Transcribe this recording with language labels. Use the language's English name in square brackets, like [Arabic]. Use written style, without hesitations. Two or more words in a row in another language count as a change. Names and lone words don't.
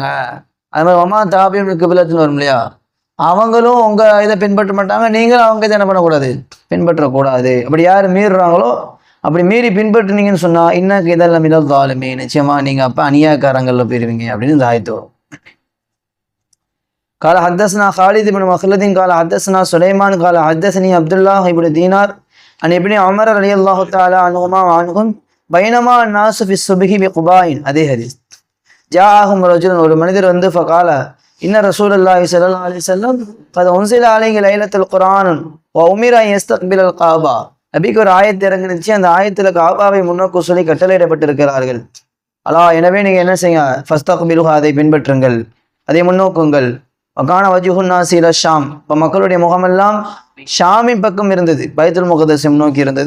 [Tamil] அது மாதிரி ஒமா தாபியும் கிபிலத்துன்னு வரும் இல்லையா, அவங்களும் உங்கள் இதை பின்பற்ற மாட்டாங்க, நீங்களும் அவங்க இதை என்ன பண்ணக்கூடாது, பின்பற்றக்கூடாது. அப்படி யார் மீறுறாங்களோ அப்படி மீறி பின்பற்றுனீங்கன்னு சொன்னால் இன்னக்கு இதெல்லாம் [Arabic] من الظالمين, [Tamil] நிச்சயமாக நீங்கள் அப்போ அநியாயக்காரங்களில் போயிருவீங்க அப்படின்னு இந்த ஆயத்து வரும். [Arabic] قال حدثنا خالد بن مخلد قال حدثنا سليمان قال حدثني عبد الله بن دينار عن ابن عمر رضي الله تعالى عنهما وعنهم بينما الناس في الصبح بقباء. [Tamil] அதே ஹதீஸ். [Arabic] جاءهم رجل, [Tamil] ஒரு மனிதர் வந்து [Arabic] فقال إن رسول الله صلى الله عليه وسلم قد انزل عليه ليله القران وامر ان يستقبل الكعبه. [Tamil] நபிக்கு ஒரு ஆயத்து இறங்குனுச்சு, அந்த ஆயத்துல காபாவை முன்னோக்கு சொல்லி கட்டளையிடப்பட்டிருக்கிறார்கள். எனவே நீங்க என்ன செய்யுங்க, ஃபஸ்தக்பிலுஹா, அதை பின்பற்றுங்கள், அதை முன்னோக்குங்கள். [Arabic] وكان وجه الناس إلى الشام, [Tamil] இப்போ மக்களுடைய முகமெல்லாம் ஷாமின் பக்கம் இருந்தது, பைத்துல் முகத்தஸை நோக்கி இருந்தது.